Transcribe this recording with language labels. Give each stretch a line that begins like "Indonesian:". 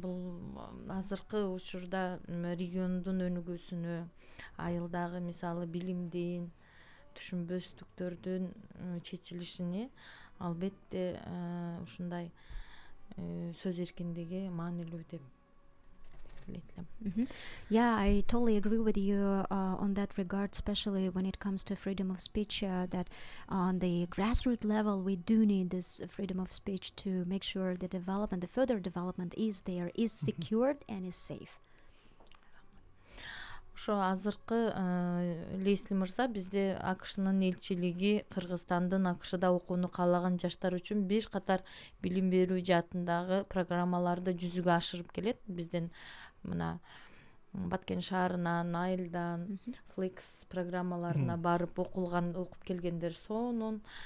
Kyrgyz: Бул азыркы учурда региондун өнүгүүсүнө, айылдагы мисалы билимдин, түшүнбөстүктөрдүн чечилишине албетте ушундай сөз эркиндиги маанилүү деп.
English: Yeah, I totally agree with you on that regard, especially when it comes to freedom of speech, that on the grassroots level we do need this freedom of speech to make sure the development, the further development is there, is secured and is safe.
Kyrgyz: Ошо азыркы Лесли мырза, бизде АКШнын элчилиги Кыргызстандын АКШда окууну каалаган жаштар үчүн бир катар билим берүү жаатындагы программаларды жүзүгө ашырып келет. Бизден мына Баткен шаарынан, Айылдан, Flex программаларына барып окуп келгендер сонун.